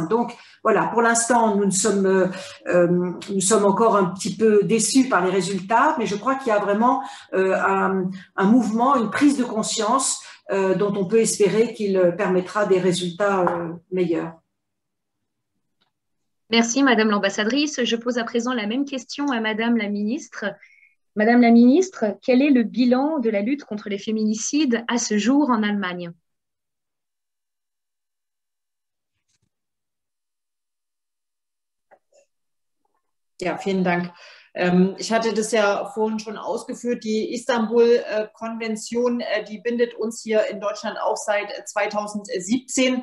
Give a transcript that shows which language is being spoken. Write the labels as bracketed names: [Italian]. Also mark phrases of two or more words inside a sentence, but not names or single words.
[French] Donc voilà, pour l'instant, nous sommes encore un petit peu déçus par les résultats, mais je crois qu'il y a vraiment un mouvement, une prise de conscience dont on peut espérer qu'il permettra des résultats meilleurs. Merci, Madame l'ambassadrice. Je pose à présent la même question à Madame la ministre. Madame la ministre, quel est le bilan de la lutte contre les féminicides à ce jour en Allemagne? [German] Ja, vielen Dank. Ich hatte das ja vorhin schon ausgeführt, die Istanbul-Konvention, die bindet uns hier in Deutschland auch seit 2017.